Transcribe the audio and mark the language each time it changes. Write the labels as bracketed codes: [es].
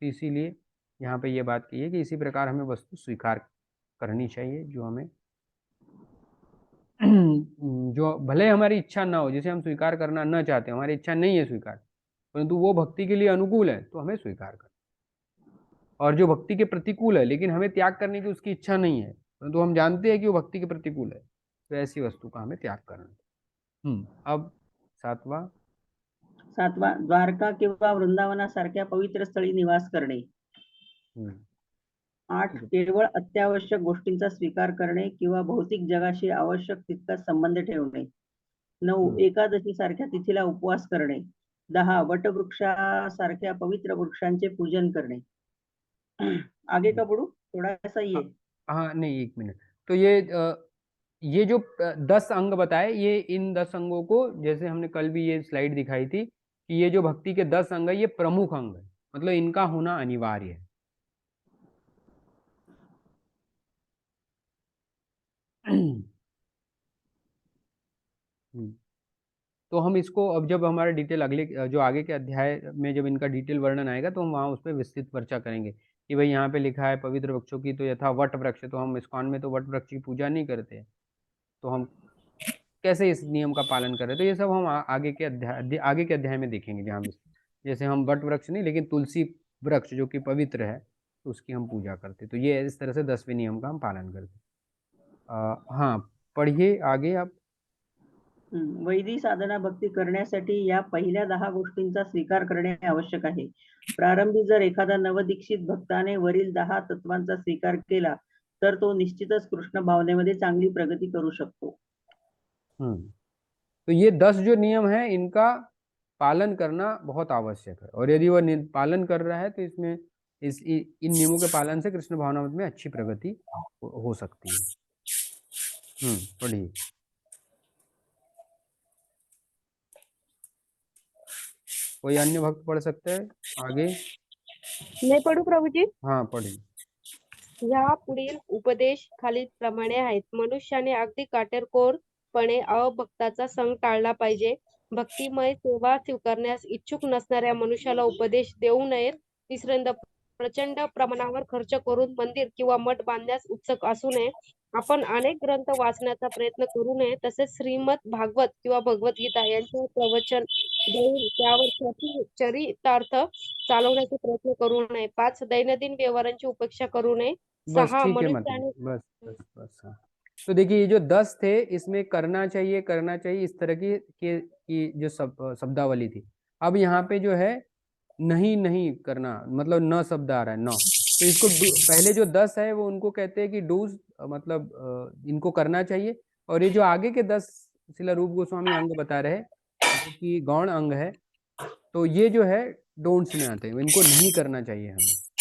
[hi] तो इसीलिए यहाँ पे ये बात की है कि इसी प्रकार हमें वस्तु स्वीकार करनी चाहिए जो हमें जो भले हमारी इच्छा ना हो, जिसे हम स्वीकार करना न चाहते, हमारी इच्छा नहीं है स्वीकार, परंतु वो भक्ति के लिए अनुकूल है तो हमें स्वीकार करना। और जो भक्ति के प्रतिकूल है लेकिन हमें त्याग करने की उसकी इच्छा नहीं है, परंतु हम जानते हैं कि वो भक्ति के प्रतिकूल है, तो ऐसी वस्तु का हमें त्याग करना। अब सातवां [mr] द्वारका किंवा वृंदावनासारख्या पवित्र स्थळी निवास करणे. 8 केवळ अत्यावश्यक गोष्टींचा स्वीकार करणे किंवा भौतिक जगाशी आवश्यक तितकाच संबंध ठेवणे. 9 एकादशी सारख्या तिथीला उपवास करणे. 10 वटवृक्षासारख्या पवित्र वृक्षांचे पूजन करणे. [hi] आगे का पढ़ूं? थोड़ा सा ये हाँ नहीं, 1 मिनट। तो ये जो 10 अंग बताए, ये इन 10 अंगों को, जैसे हमने कल भी ये स्लाइड दिखाई थी कि ये जो भक्ति के 10 अंग है ये प्रमुख अंग है, मतलब इनका होना अनिवार्य है। तो हम इसको अब जब हमारा डिटेल अगले जो आगे के अध्याय में जब इनका डिटेल वर्णन आएगा तो हम वहाँ उस पर विस्तृत चर्चा करेंगे कि भाई यहाँ पे लिखा है पवित्र वृक्षों की, तो यथा वट वृक्ष, तो हम इस्कॉन में तो वट वृक्ष की पूजा नहीं करते, तो हम कैसे इस नियम का पालन कर रहे हैं, तो ये सब हम आगे के अध्याय में देखेंगे, जहाँ जैसे हम वट वृक्ष नहीं लेकिन तुलसी वृक्ष जो कि पवित्र है तो उसकी हम पूजा करते, तो ये इस तरह से 10वें नियम का हम पालन करते। हाँ, पढ़िए आगे आप। [mr] वैदिक साधना भक्ती करण्यासाठी या पहिल्या 10 गोष्टींचा स्वीकार करणे आवश्यक आहे. प्रारंभी जर एखादा नवदीक्षित भक्ताने वरील 10 तत्वांचा स्वीकार केला तर तो निश्चितच कृष्ण भावनेमध्ये चांगली प्रगती करू शकतो. [hi] तो ये 10 जो नियम है इनका पालन करना बहुत आवश्यक है, और यदि वह पालन कर रहा है तो इसमें इन नियमों के पालन से कृष्ण भावनामृत में अच्छी प्रगति हो सकती है। पढ़िए। कोई अन्य भक्त पढ़ सकते हैं आगे? मैं पढ़ू प्रभुजी? हाँ पढ़िए। [mr] या पुढील उपदेश खालील प्रमाणे आहेत. मनुष्याने अगदी काटेकोरपणे अभक्ताचा संग टाळला पाहिजे. भक्तिमय सेवा स्वीकारण्यास इच्छुक नसणाऱ्या मनुष्याला उपदेश देऊ नयेत. तिसऱ्यांदा प्रचंड प्रमाणावर खर्च करून मंदिर किंवा मठ बांधण्यास उत्सुक असू नये. आपण अनेक ग्रंथ वाचण्याचा प्रयत्न करू नये. तसेच श्रीमद भागवत किंवा भगवद्गीता यांचे प्रवचन देऊन त्यावर चरितार्थ चालवण्याचा प्रयत्न करू नये. 5 दैनंदिन व्यवहारांची उपेक्षा करू नये. [hi] बस 6 ठीक है, [mr] मनुष्याने [hi] मतलब बस हाँ। तो देखिए ये जो 10 थे इसमें करना चाहिए इस तरह की जो शब्दावली थी। अब यहाँ पे जो है नहीं करना, मतलब न शब्द आ रहा है, न, तो इसको पहले जो 10 है वो उनको कहते हैं कि डूज, मतलब इनको करना चाहिए, और ये जो आगे के 10 शिला रूप गोस्वामी अंग बता रहे हैं जो कि गौण अंग है, तो ये जो है डोंट्स में आते हैं, इनको नहीं करना चाहिए हमें।